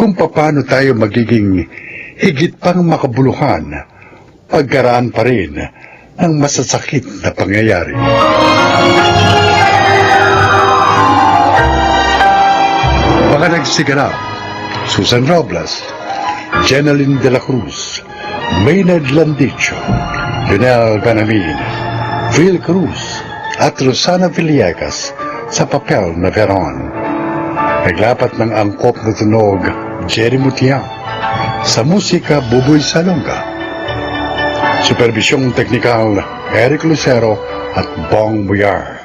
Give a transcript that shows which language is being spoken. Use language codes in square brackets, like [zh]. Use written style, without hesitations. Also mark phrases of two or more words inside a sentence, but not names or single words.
[tl] Kung paano tayo magiging higit pang makabuluhan pagkaraan pa rin ng masasakit na pangyayari. Mga nagsiganap, Susan Robles, Jeneline de la Cruz, Maynard Landicho, Lionel Banamin, Phil Cruz, at Rosana Villegas sa papel na Veron. Naglapat ng angkop na tunog, Jerry Mutiang. Sa musika, Buboy Salonga. Supervisyong teknikal, Eric Lucero at Bong Buyar.